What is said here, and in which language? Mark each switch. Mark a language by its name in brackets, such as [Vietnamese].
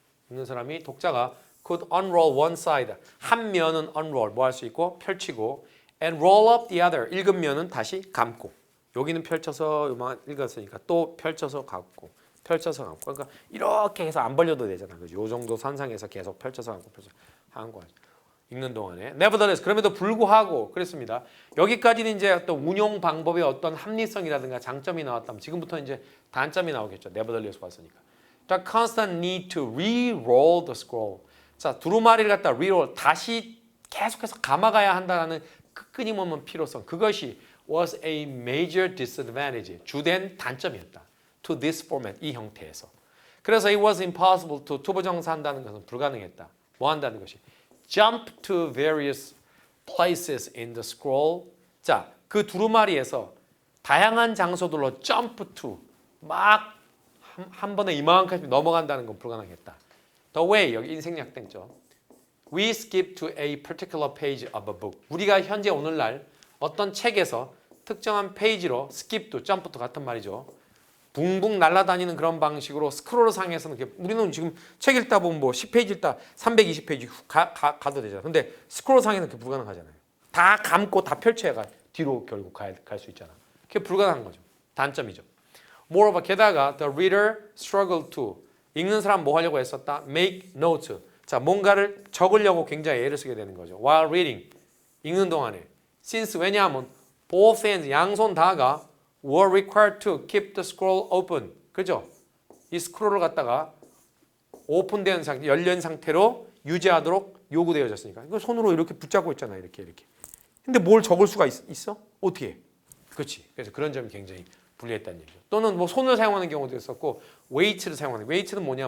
[Korean] 읽는 사람이 독자가 [English] could unroll one side [Korean] 한 면은 unroll 뭐 할 수 있고 펼치고 [English] and roll up the other [Korean] 읽은 면은 다시 감고 여기는 펼쳐서 요만 읽었으니까 또 펼쳐서 감고 펼쳐서 감고 그러니까 이렇게 해서 안 벌려도 되잖아. 그죠? 요 정도 선상에서 계속 펼쳐서 감고 펼쳐서 하는 거죠. 읽는 동안에 nevertheless 그럼에도 불구하고 그랬습니다. 여기까지는 이제 어떤 운용 방법의 어떤 합리성이라든가 장점이 나왔다면 지금부터 이제 단점이 나오겠죠. nevertheless 왔으니까. [English] The constant need to re-roll the scroll. [Korean] 자, 두루마리를 갖다 re-roll 다시 계속해서 감아가야 한다는 끊임없는 필요성. 그것이 [English] was a major disadvantage. [Korean] 주된 단점이었다. [English] to this format, 이 형태에서. [Korean] 그래서 [English] it was impossible to [Korean] 투부정사한다는 것은 불가능했다. 뭐 한다는 것이? [English] jump to various places in the scroll. [Korean] 자, 그 두루마리에서 다양한 장소들로 jump to 막 한 번에 이만큼씩 넘어간다는 건 불가능했다. The way, 여기 인생약땡죠. [English] We skip to a particular page of a book. [Korean] 우리가 현재 오늘날 어떤 책에서 특정한 페이지로 skip도 jump도 같은 말이죠. 붕붕 날아다니는 그런 방식으로 스크롤 상에서는 우리는 지금 책 읽다 보면 뭐 10페이지 읽다 320페이지 가도 되잖아요. 근데 스크롤 상에는 그게 불가능하잖아요. 다 감고 다 펼쳐야 뒤로 결국 갈 수 있잖아. 그게 불가능한 거죠. 단점이죠. Moreover, 게다가 [English] the reader struggled to [Korean] 읽는 사람 뭐 하려고 했었다? [English] Make notes. [Korean] 자, 뭔가를 적으려고 굉장히 애를 쓰게 되는 거죠. [English] While reading, [Korean] 읽는 동안에. [English] Since, 왜냐하면 both hands, 양손 다가 were required to keep the scroll open. [Korean] 그죠? 이 스크롤을 갖다가 오픈된 상태, 열린 상태로 유지하도록 요구되어졌으니까. 이거 손으로 이렇게 붙잡고 있잖아요. 이렇게. 근데 뭘 적을 수가 있어? 어떻게 해? 그렇지. 그래서 그런 점이 굉장히 불리했다는 얘기죠. 또는 뭐 손을 사용하는 경우도 있었고, 웨이트를 사용하는. 웨이트는 뭐냐?